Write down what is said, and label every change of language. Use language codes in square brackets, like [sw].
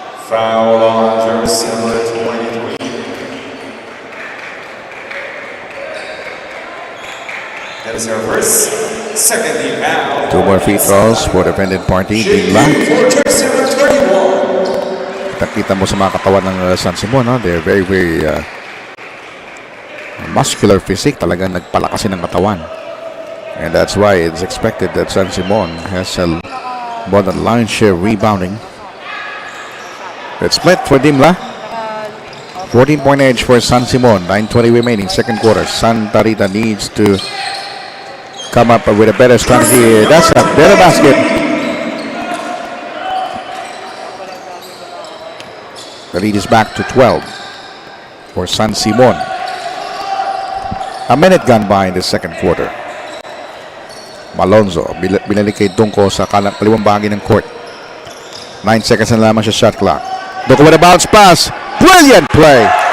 [en] Foul on jersey number 23. That is your second team foul. Two more free throws for the defending party. Big black. [tl] Nakita mo sa mga katawan ng San Simon, no? [en] They're very, very muscular physique. [tl] Talagang nagpalakasin ng katawan. [en] And that's why it's expected that San Simon has a more than lion's share rebounding. Let's split for Dimla. 14-point edge for San Simon. 9:20 remaining, second quarter. Santa Rita needs to come up with a better strategy. That's a better basket. The lead is back to 12 for San Simon. A minute gone by in the second quarter. [tl] Malonzo, binalik kay Dunko sa kaliwang bahagi ng court. 9 seconds na lamang sa shot clock. [en] Dunko with a bounce pass. Brilliant play.